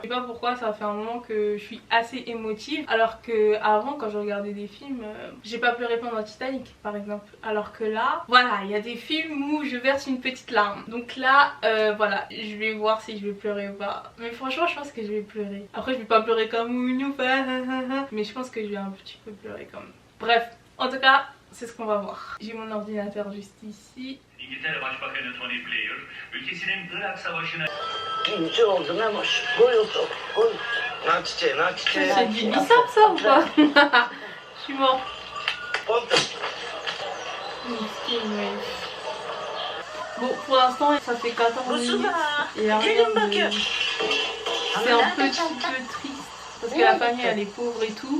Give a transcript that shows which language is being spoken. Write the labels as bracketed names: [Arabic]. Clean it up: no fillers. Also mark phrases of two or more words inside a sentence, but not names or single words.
[French] Je sais pas pourquoi, ça fait un moment que je suis assez émotive, alors que avant quand je regardais des films j'ai pas pleuré pendant Titanic par exemple, alors que là voilà il y a des films où je verse une petite larme. Donc là voilà, je vais voir si je vais pleurer ou pas, mais franchement je pense que je vais pleurer. Après je vais pas pleurer comme Ounoufa, mais je pense que je vais un petit peu pleurer quand même. Bref, en tout cas c'est ce qu'on va voir. J'ai mon ordinateur juste ici. [Turkish] İngiltere Başbakanı Tony Blair, ülkesinin Irak Savaşı'na... Birinci oldum ama buyurdu. Nar çiçeği, nar çiçeği. [French] C'est du bissap ça ou pas? Je suis mort. Bon pour l'instant ça fait 14 minutes et rien de... C'est un petit peu triste parce que la famille elle est pauvre et tout.